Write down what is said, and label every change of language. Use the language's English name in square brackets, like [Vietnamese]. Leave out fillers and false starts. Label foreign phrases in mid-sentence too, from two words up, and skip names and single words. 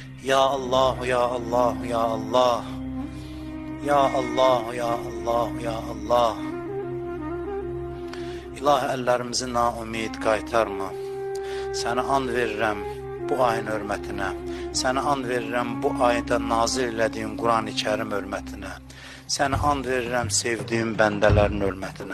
[Arabic] يا الله، يا الله، يا الله. يا الله، يا الله، يا الله. [Azerbaijani] İlahi, əllərimizi naümid qaytarma. Sənə and verirəm bu ayın hörmətinə. Sənə and verirəm bu ayda nazil elədiyin Quran-ı Kərim hörmətinə. Sənə and verirəm sevdiyim bəndələrin hörmətinə.